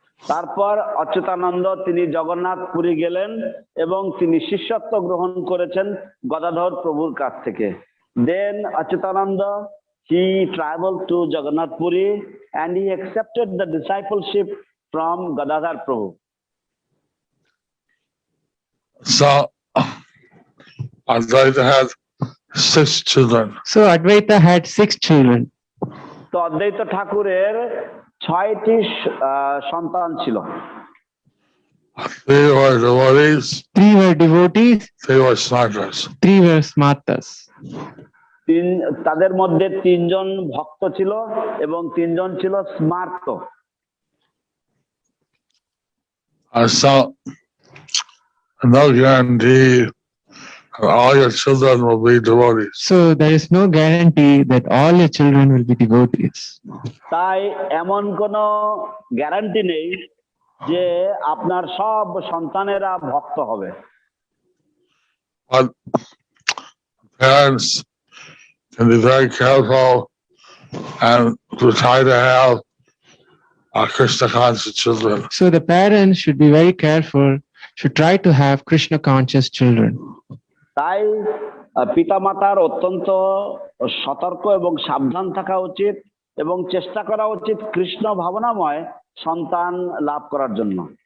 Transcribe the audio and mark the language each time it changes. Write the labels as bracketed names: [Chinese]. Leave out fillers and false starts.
[Bangla] তারপর অচ্যুতানন্দ তিনি জগন্নাথপুরী গেলেন এবং তিনি শিষ্যত্ব গ্রহণ করেছেন গদাধর প্রভুর কাছ থেকে। [English] Then Achyutananda he traveled to Jagannath Puri and he accepted the discipleship from Gadadhar Prabhu. So Advaita had 6 children. So Advaita had 6 children. [Bangla] তো অদ্বৈত ঠাকুরের 6টি সন্তান ছিল। [English] 3 were devotees. 3 were devotees. 3 were smartas. 3 were smartas. [Bangla] তাদের মধ্যে 3 জন ভক্ত ছিল এবং 3 জন ছিল স্মার্ত। [English] So no guarantee all your children will be devotees. So there is no guarantee that all your children will be devotees. [Bangla] তাই এমন কোনো গ্যারান্টি নেই যে আপনার সব সন্তানেরা ভক্ত হবে। [English] But parents can be very careful and to try to have Kṛṣṇa conscious children. So the parents should be very careful, should try to have Kṛṣṇa conscious children. [Bangla] তাই পিতামাতার অত্যন্ত সতর্ক এবং সাবধান থাকা উচিত এবং চেষ্টা করা উচিত কৃষ্ণ ভাবনাময় সন্তান লাভ করার জন্য।